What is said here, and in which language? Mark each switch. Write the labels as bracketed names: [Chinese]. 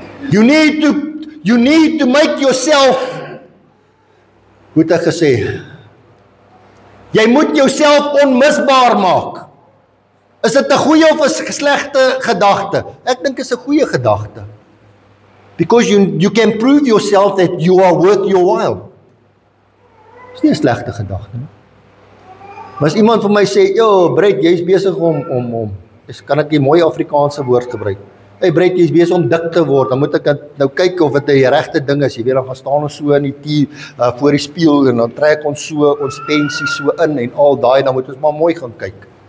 [English] You need to make yourself, [Afrikaans] hoe het ek gesê, jy moet jouself onmisbaar maak. Is dit 'n goeie of 'n slegte gedagte? Ek dink is 'n goeie gedagte. [English] Because you can prove yourself that you are worth your while. [Afrikaans] Is nie 'n slegte gedagte nie. Maar as iemand vir my sê, "Yo, Brett, jy's besig om kan ek 'n mooi Afrikaanse woord gebruik? Hey Brett, jy's besig om dik te word." Dan moet ek nou kyk of dit die regte ding is. Jy weet, dan gaan staan ons so in die voor die spieël en dan trek ons so ons pensie so in en al daai, dan moet ons maar mooi gaan kyk.